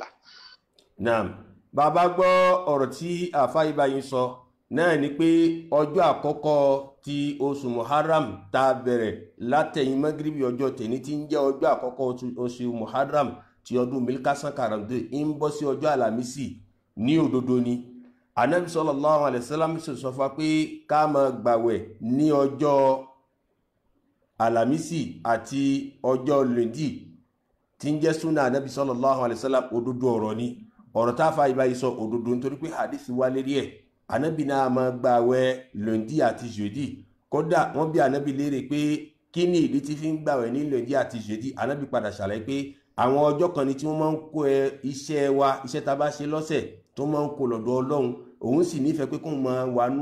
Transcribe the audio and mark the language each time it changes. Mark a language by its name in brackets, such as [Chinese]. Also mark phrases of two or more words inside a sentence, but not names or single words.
[Yoruba] Naam, bàbá gbọ́ ọ̀rọ̀ tí àfáà ibà yín sọ náà ni pé ọjọ́ àkọ́kọ́ ti oṣù Muharram tá a bẹ̀rẹ̀ látẹ̀yìn Magribi ọjọ́ tèní tí ń jẹ́ ọjọ́ àkọ́kọ́ oṣù Muharram ti ọdún 1442 ń bọ́ sí ọjọ́ Àlàmísì ní òdodo ni. Ànábì [Arabic] صلى الله عليه وسلم [Yoruba] sọ fún wa pé ká máa gbàwẹ̀ ní ọjọ́ alamisi àti ọjọ́ lòdì tí ń jẹ́ súnà anábì [Arabic] صلى الله عليه وسلم [Yoruba] òdodo ọ̀rọ̀ ni ọ̀rọ̀ tá a fa ìbáyìí sọ òdodo nítorí pé hadith wá lérí ẹ̀ anábì náà máa gbààwẹ̀ lòdì àti jòdì kódà wọ́n bí anábì léèrè pé kí ni ìdí tí fi ń gbààwẹ̀ ní lòdì àti jòdì anábì padà ṣàlàyé pé àwọn ọjọ́ kan ni tí wọ́n máa ń kó iṣẹ́ tá a bá ṣe lọ́sẹ̀ tó máa ń kó lọ́dọ̀ Ọlọ́run òun sì nífẹ̀ẹ́ pé kó máa wà nú